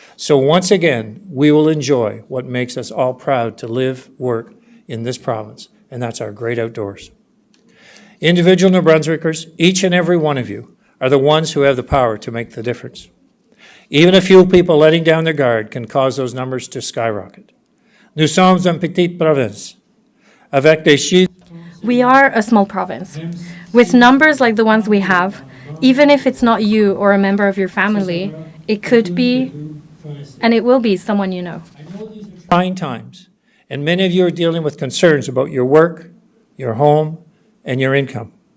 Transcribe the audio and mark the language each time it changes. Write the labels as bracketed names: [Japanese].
[English] So once again, we will enjoy what makes us all proud to live, work in this province, and that's our great outdoors. Individual New Brunswickers, each and every one of you, are the ones who have the power to make the difference. Even a few people letting down their guard can cause those numbers to skyrocket. [French] Nous sommes une petite province, avec des chiffres. [English] We are a small province. With numbers like the ones we have, even if it's not you or a member of your family, it could be, and it will be, someone you know. Trying times, and many of you are dealing with concerns about your work, your home, and your income.